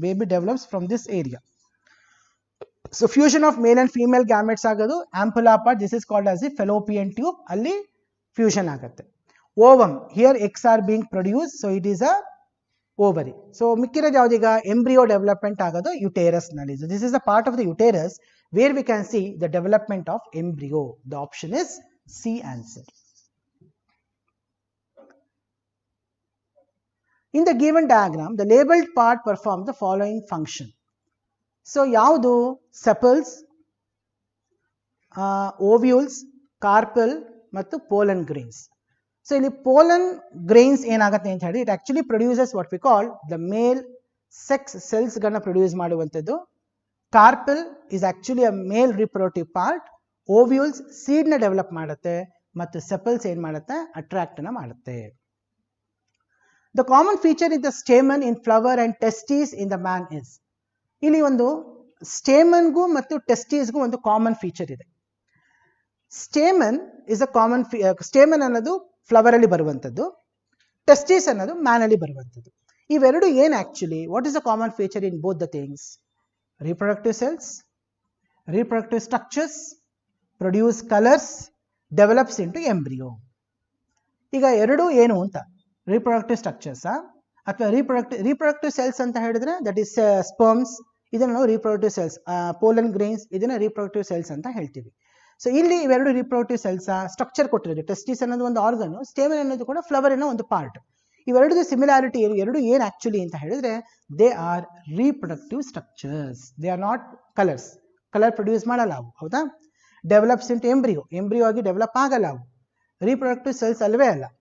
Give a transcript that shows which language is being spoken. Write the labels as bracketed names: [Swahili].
[English] Baby develops from this area. So fusion of male and female gametes ಆಗೋದು ampulla part, this is called as the fallopian tube, ಅಲ್ಲಿ fusion ಆಗುತ್ತೆ. Ovum, here eggs are being produce, so it is a ovary. [Kannada] So ಮಿಕ್ಕಿರೋದು ಯಾವ್ದೀಗ? Embryo development ಆಗೋದು ಯುಟೇರಸ್ ನಲ್ಲಿ. [English] This is a part of the uterus where we can see the development of embryo. The option is C answer. In the given diagram, the labeled part performs the following function. So, yaudu? Sepals, ovules, carpel, mattu pollen grains. So, [Kannada] ಇಲ್ಲಿ pollen grains ಏನಾಗುತ್ತೆ ಅಂತ ಹೇಳಿ, [English] it actually produces what we call the male sex cells [Kannada] ಗಳನ್ನ produce ಮಾಡುವಂಥದ್ದು. [English] Carpel is actually a male reproductive part. [Kannada] Ovules seed ನ develop ಮಾಡುತ್ತೆ ಮತ್ತು sepals ಏನ್ ಮಾಡುತ್ತೆ? ಅಟ್ರಾಕ್ಟ್ ನ ಮಾಡುತ್ತೆ. [English] The common feature in the stamen in flower and testes in the man is. [Kannada] ಇಲ್ಲಿ ಒಂದು ಸ್ಟೇಮನ್ಗೂ ಮತ್ತು ಟೆಸ್ಟೀಸ್ಗೂ ಒಂದು ಕಾಮನ್ ಫೀಚರ್ ಇದೆ. Stamen is a common stamen ಅನ್ನೋದು ಫ್ಲವರ್ ಅಲ್ಲಿ ಬರುವಂಥದ್ದು, ಟೆಸ್ಟೀಸ್ ಅನ್ನೋದು ಮ್ಯಾನ್ ಅಲ್ಲಿ ಬರುವಂಥದ್ದು. ಇವೆರಡು ಏನು actually? [English] What is the common feature in both the things? Reproductive cells, reproductive structures, produce colors, develops into embryo. [Kannada] ಈಗ ಎರಡು ಏನು ಅಂತ? reproductive structures ಅಥವಾ reproductive cells ಅಂತ ಹೇಳಿದ್ರೆ [English] that is sperms, [Kannada] ಇದನ್ನ ನಾವು reproductive cells, pollen grains ಇದನ್ನ reproductive cells ಅಂತ ಹೇಳ್ತೀವಿ. ಸೊ ಇಲ್ಲಿ ಇವೆರಡು reproductive cells ಸ್ಟ್ರಕ್ಚರ್ ಕೊಟ್ಟಿರೋದು. ಟೆಸ್ಟಿಸ್ ಅನ್ನೋದು ಒಂದು ಆರ್ಗನ್, ಸ್ಟೇಮನ್ ಅನ್ನೋದು ಕೂಡ ಫ್ಲವರ್ ಅನ್ನೋ ಒಂದು ಪಾರ್ಟ್. ಇವೆರಡು ಸಿಮಿಲಾರಿಟಿ ಎರಡು ಏನು ಆಕ್ಚುಲಿ ಅಂತ ಹೇಳಿದ್ರೆ [English] They are reproductive structures, they are not colours. [Kannada] Colour produce ಮಾಡಲ್ಲ ಅವು, ಹೌದಾ? ಡೆವಲಪ್ಸ್ ಇಂಟು ಎಂಬ್ರಿಯೋ ಆಗಿ ಡೆವಲಪ್ ಆಗಲ್ಲ ಅವು, ರೀಪ್ರೊಡಕ್ಟಿವ್ ಸೆಲ್ಸ್ ಅಲ್ವೇ ಅಲ್ಲ.